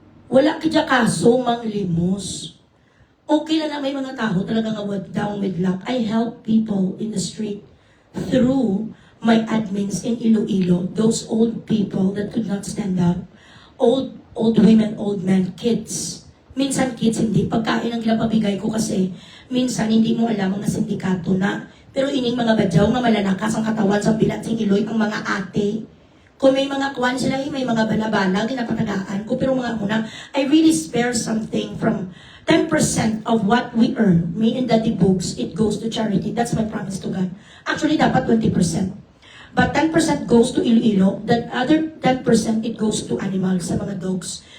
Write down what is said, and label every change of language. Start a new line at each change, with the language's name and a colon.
Filipino: Wala kaya kaso mang limos. Okay lang na may mga tao talagang
English: down with luck. I help people in the street through my admins in Iloilo. Those old people that could not stand up. Old women, old men, kids.
Filipino: Minsan kids hindi. Pagkain ang pabigay ko kasi minsan hindi mo alam ang sindikato na.
Hiligaynon: Pero ining mga badyaw nga malalakas ang katawan sa bilat sing Iloy ang mga ate. Kung may mga kuwan sila, may mga bala-bala, ginapatagaan ko.
Filipino: Pero mga una,
English: I really spare something from 10% of what we earn. Me and Daddy Books, it goes to charity. That's my promise to God. Actually, dapat 20%. But 10% goes to Iloilo. That other 10%, it goes to animals, sa mga dogs.